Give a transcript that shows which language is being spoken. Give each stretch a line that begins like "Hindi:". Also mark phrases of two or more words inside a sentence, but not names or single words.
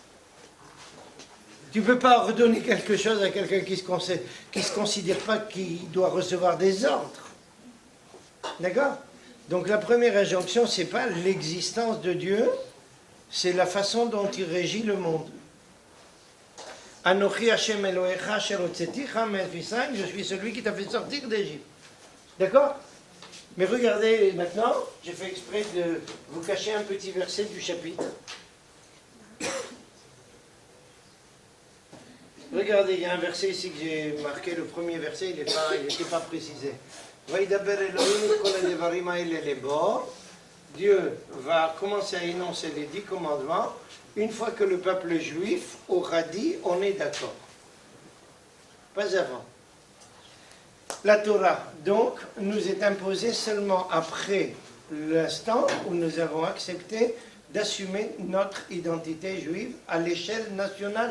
French: Tu ne peux pas ordonner quelque chose à quelqu'un qui ne se considère pas qu'il doit recevoir des ordres. D'accord? Donc la première injonction, ce n'est pas l'existence de Dieu, c'est la façon dont il régit le monde.
Hebrew: אנכי השם אלהיך אשר הוצאתיך מארץ מצרים,
French: je suis celui qui t'a fait sortir d'Égypte. D'accord? Mais regardez maintenant, j'ai fait exprès de vous cacher un petit verset du chapitre. Regardez, il y a un verset ici que j'ai marqué, le premier verset, il n'était pas précisé.
Hebrew: וידבר אלהים כל הדברים האלה לבו.
French: Dieu va commencer à énoncer les 10 commandements une fois que le peuple juif aura dit on est d'accord. Pas avant. La Torah, donc, nous est imposée seulement après l'instant où nous avons accepté d'assumer notre identité juive à l'échelle nationale.